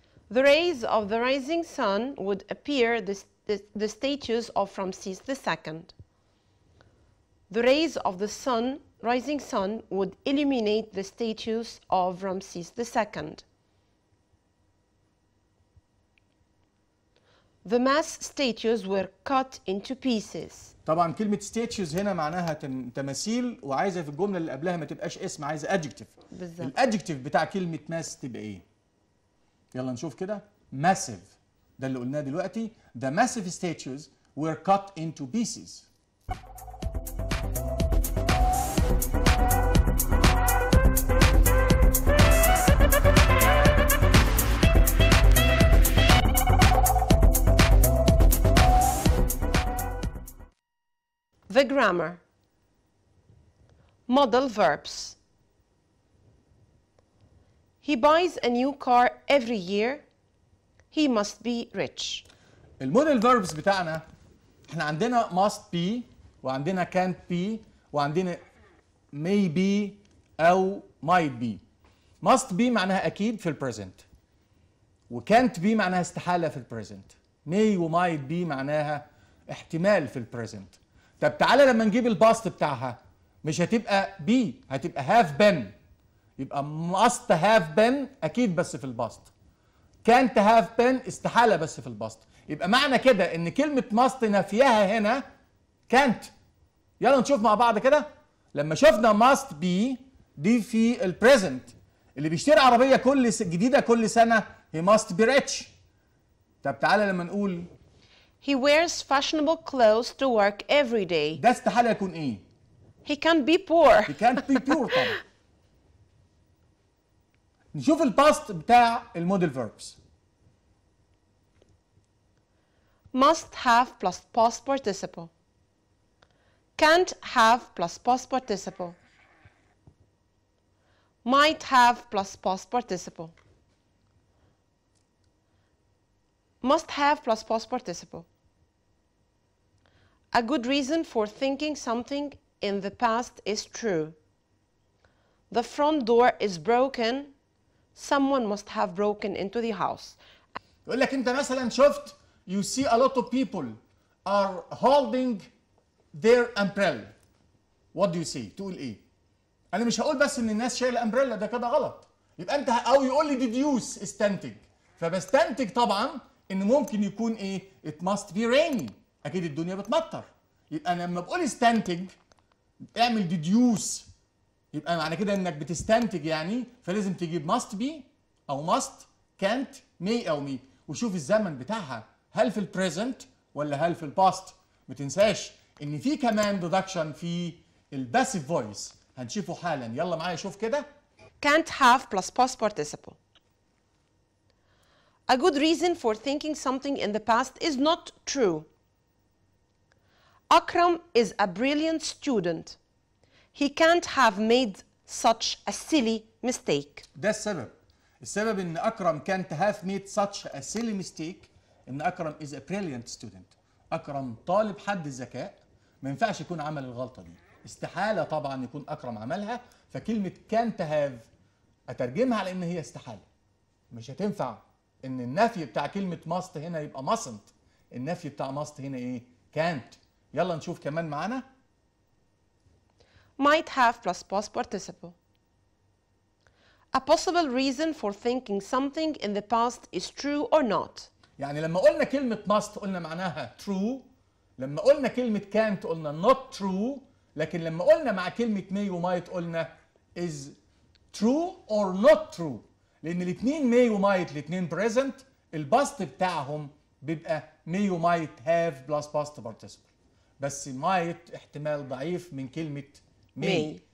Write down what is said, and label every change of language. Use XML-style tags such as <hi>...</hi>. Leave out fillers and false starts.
<en>The rays of the rising sun would appear the statues of Ramses II. The rays of the rising sun would illuminate the statues of Ramses II. The mass statues were cut into pieces.</en> <ar>طبعا كلمة statues هنا معناها تماثيل، وعايزة في الجملة اللي قبلها ما تبقاش اسم، عايزة adjective. بالظبط. الادجكتيف بتاع كلمة mass تبقى ايه؟ يلا نشوف كده. massive ده اللي قلناه دلوقتي.</ar> <en>The massive statues were cut into pieces. The grammar. Modal verbs. He buys a new car every year. He must be rich.</en> <ar>الموديل فيربس بتاعنا احنا عندنا must be وعندنا can't be وعندنا may be او might be. must be معناها اكيد في البريزنت، وcan't be معناها استحالة في البريزنت. may و might be معناها احتمال في البريزنت. طب تعالى لما نجيب الباست بتاعها مش هتبقى be، هتبقى have been. يبقى must have been اكيد بس في الباست، can't have been استحالة بس في الباست. يبقى معنى كده ان كلمة must نفيها هنا can't. يلا نشوف مع بعض كده. لما شفنا must be دي في البريزنت، اللي بيشتري عربية جديدة كل سنة</ar> <en>he must be rich.</en> <ar>طب تعالى لما نقول</ar> <en>He wears fashionable clothes to work every day.</en> <ar>ده استحالة يكون ايه؟</ar> <en>He can't be poor. he can't be pure طبعا.</en> <ar>نشوف الباست بتاع الموديل فيربس.</ar> <en>Must have plus past participle. Can't have plus past participle. Might have plus past participle. Must have plus past participle. A good reason for thinking something in the past is true. The front door is broken. Someone must have broken into the house.</en> <ar>يقول لك انت مثلا شفت</ar> <en>you see a lot of people are holding their umbrella. What do you see؟</en> <ar>تقول ايه؟ انا مش هقول بس ان الناس شايله امبريلا، ده كده غلط. يبقى انت او يقول لي deduce استنتج، فبستنتج طبعا ان ممكن يكون ايه؟</ar> <en>it must be rainy.</en> <ar>اكيد الدنيا بتمطر. يبقى انا لما بقول استنتج اعمل deduce، يبقى معنى كده انك بتستنتج يعني، فلازم تجيب must be او must can't may او me، وشوف الزمن بتاعها هل في البريزنت ولا هل في الباست. ما تنساش ان في كمان deduction في الباسيف فويس هنشوفه حالا. يلا معايا شوف كده.</ar> <en>Can't have plus past participle. A good reason for thinking something in the past is not true. Akram is a brilliant student. He can't have made such a silly mistake.</en> <ar>ده السبب ان اكرم</ar> <en>can't have made such a silly mistake</en> <ar>ان اكرم</ar> <en>is a brilliant student.</en> <ar>اكرم طالب حد الذكاء، ما ينفعش يكون عمل الغلطه دي. استحالة طبعا يكون أكرم عملها، فكلمة can't have أترجمها على إن هي استحالة. مش هتنفع إن النفي بتاع كلمة must هنا يبقى mustn't، النفي بتاع must هنا إيه؟ can't. يلا نشوف كمان معانا.</ar> <en>Might have plus past participle. A possible reason for thinking something in the past is true or not.</en> <ar>يعني لما قلنا كلمة must قلنا معناها true، لما قلنا كلمة can't قلنا not true، لكن لما قلنا مع كلمة may و might قلنا is true or not true، لأن الاتنين may و might الاتنين present، الباست بتاعهم بيبقى may و might have plus past participle، بس might احتمال ضعيف من كلمة may.</ar>